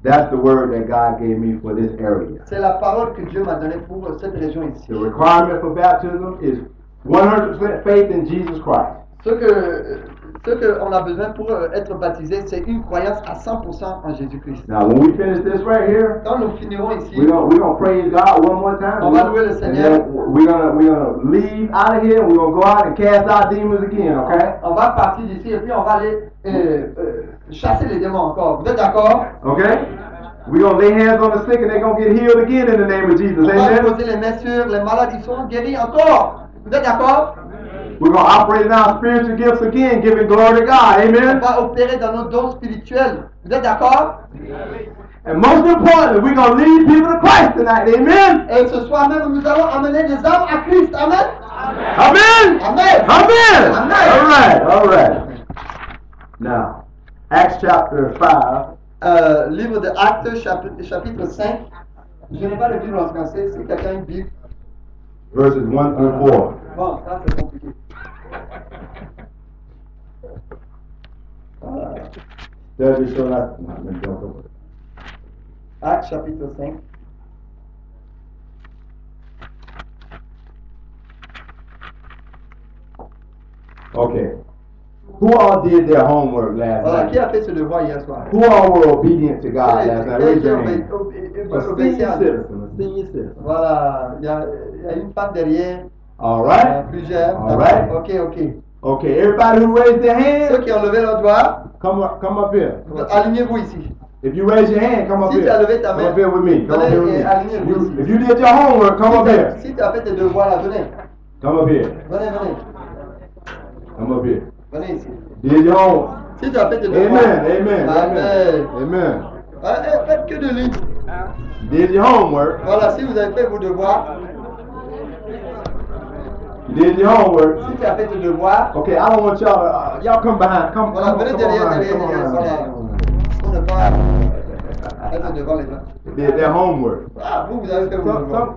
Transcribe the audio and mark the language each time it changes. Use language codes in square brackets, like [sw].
[en] That's the word that God gave me for this area. [fr] C'est la parole que Dieu m'a donnée pour cette région ici. [en] The requirement for baptism is 100% faith in Jesus Christ. [fr] Ce que on a besoin pour être baptisé, c'est une croyance à 100% en Jésus-Christ. [en] Now, when we finish this right here, [fr] Quand nous finirons ici, [en] we're gonna praise God one more time. [fr] On va louer le [en] And [fr] Seigneur. [en] then we're gonna leave out of here. And we're gonna go out and cast out demons again. Okay? [fr] on va partir d'ici et puis on va aller chasser les démons encore. Vous êtes d'accord? [en] Okay? We're gonna lay hands on the sick and they're gonna get healed again in the name of Jesus. [fr] On va [en] Amen. [fr] poser les mains sur les malades, ils seront guéris encore. Vous êtes d'accord? [en] We're gonna operate in our spiritual gifts again, giving glory to God. [fr] On [en] Amen. [fr] va opérer dans nos dons spirituels. Vous êtes d'accord? [en] And most importantly, we're gonna lead people to Christ tonight. Amen. [fr] Et ce soir même, nous allons amener des âmes à Christ. [en] Amen? Amen. Amen. Amen. Amen. All right. All right. Now, Acts chapter 5. [fr] Livre de Actes, chapitre 5. Je n'ai pas de Bible en français. Si quelqu'un a une Bible. [en] Verses 1 through 4. [fr] Bon, ça c'est compliqué. [en] Study so that. Let me jump over it. [fr] Actes, chapitre 5. [en] Okay. Who all did their homework last [fr] Voilà, qui [en] night? [fr] a fait ce devoir hier soir? [en] Who all were obedient to God last night? Raise your hand. A [fr] Obéissez [en] senior [fr] à Dieu. [en] citizen. A senior citizen. [fr] Voilà, il y a une femme derrière, [en] All right. [fr] plusieurs. [en] All right. [fr] Ok. [en] Okay, everybody who raised their [fr] Ceux [en] hand, [fr] qui ont levé leur doigt, [en] come up here. [fr] alignez-vous ici. [en] If you raise your hand, come up [fr] Si [en] here. [fr] tu as levé ta [en] Come [fr] main, [en] up here with me. Come up here with [fr] venez et [en] me. [fr] alignez-vous ici. [en] If you did your homework, come up here. [fr] Si tu as fait tes devoirs là, venez. [en] Come up here. [fr] Venez. [en] Come up here. [fr] Venez ici. [en] Did your homework. [fr] Si tu as fait tes devoirs. [en] Amen. Amen. Amen. [fr] Faites que de lui. [en] Did your homework. [fr] Voilà, si vous avez fait vos devoirs, [en] Did your homework. [fr] si tu as fait tes devoirs, [en] Okay, I don't want y'all to, y'all come behind. Come [fr] voilà, venez derrière, [en] on, [fr] derrière, [en] come on. [fr] voilà. On ne pas être devant les gens. [en] Did their homework. [fr] Ah, vous avez fait vos devoirs.